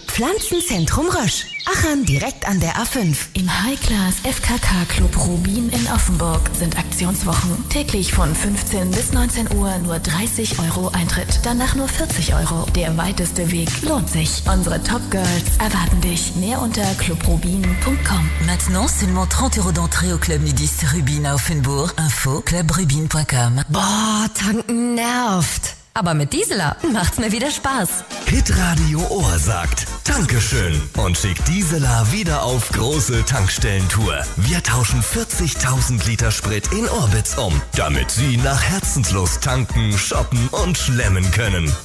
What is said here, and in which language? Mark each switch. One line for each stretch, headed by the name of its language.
German: Pflanzenzentrum Rösch. Aachen direkt an der A5. Im High-Class FKK Club Rubin in Offenburg sind Aktionswochen. Täglich von 15 bis 19 Uhr nur 30 Euro Eintritt. Danach nur 40 Euro. Der weiteste Weg lohnt sich. Unsere Top-Girls erwarten dich. Mehr unter clubrubin.com.
French: Maintenant seulement 30 Euro d'entrée au Club Nudiste Rubin à Offenburg. Info clubrubin.com.
German: Boah, tanken nervt. Aber mit Dieseler macht's mir wieder Spaß. Hitradio Ohr sagt Dankeschön und schickt Dieseler wieder auf große Tankstellentour. Wir tauschen 40.000 Liter Sprit in Orbitz um, damit Sie nach Herzenslust tanken, shoppen und schlemmen können.